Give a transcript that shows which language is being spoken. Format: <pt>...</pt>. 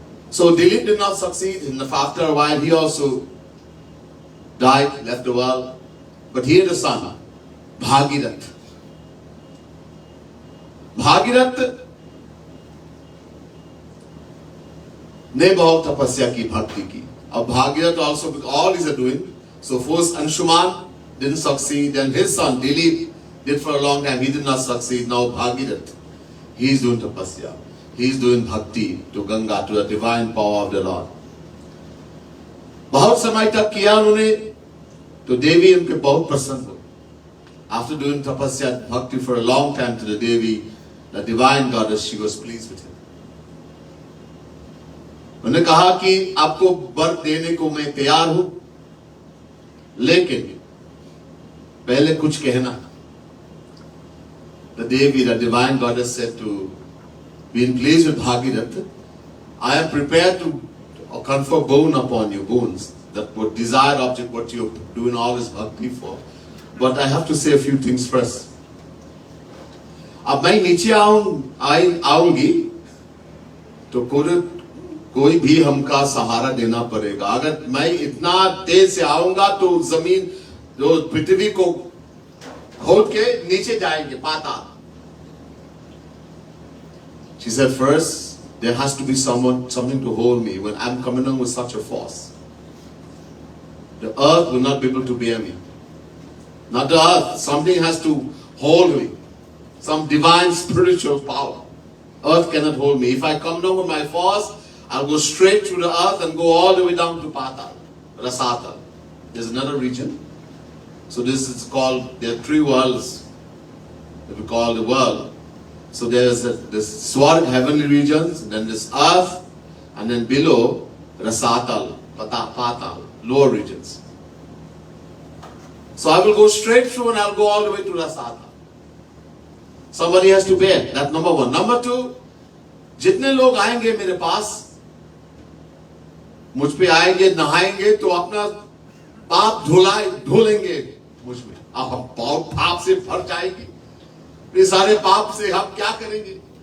<en>So Dilip did not succeed, and after a while he also died, left the world. But he had a son, Bhagirath.</en> <hi>Bhagirath ने बहुत तपस्या की, भक्ति की.</hi> <en>अब Bhagirath also with all he is doing. So first Anshuman didn't succeed, then his son Dilip did for a long time, he did not succeed. Now Bhagirath, he is doing tapasya, he is doing bhakti to Ganga, to the divine power of the Lord.</en> <hi>बहुत समय तक किया उन्होंने, तो देवी उनके बहुत प्रसन्न हो.</hi> <en>After doing tapasya, bhakti for a long time to the Devi, the divine goddess, she was pleased with him.</en> <hi>उन्होंने कहा कि आपको वर देने को मैं तैयार हूं, लेकिन पहले कुछ कहना.</hi> <en>The Devi, the divine goddess, said to being pleased with Bhagirath, I am prepared to confer boon upon you, boons, that what desired object, what you are doing all this bhakti for. But I have to say a few things first.</en> <hi>अब मैं नीचे आऊंगी तो कोई भी हमका सहारा देना पड़ेगा. अगर मैं इतना तेज से आऊंगा तो जमीन, जो पृथ्वी को खोद के नीचे जाएंगे, पाताल.</hi> <en>She said, first there has to be something to hold me when I'm coming on with such a force. The earth will not be able to bear me. Not the earth, something has to hold me. Some divine spiritual power. Earth cannot hold me. If I come down with my force, I'll go straight through the earth and go all the way down to Patal, Rasatal. There's another region. So this is called, there are three worlds that we call the world. So there's this Swarg, heavenly regions, then this earth, and then below Rasatal, Patal, lower regions. So I will go straight through and I'll go all the way to Rasatal. Somebody has to bear. That's number one. Number two,</en> <hi>जितने लोग आएंगे मेरे पास, मुझ पे आएंगे, नहाएंगे, तो अपना पाप धुलेंगे मुझ में. अब हम पाप से भर जाएंगे. ये सारे पाप से हम क्या करेंगे?</hi>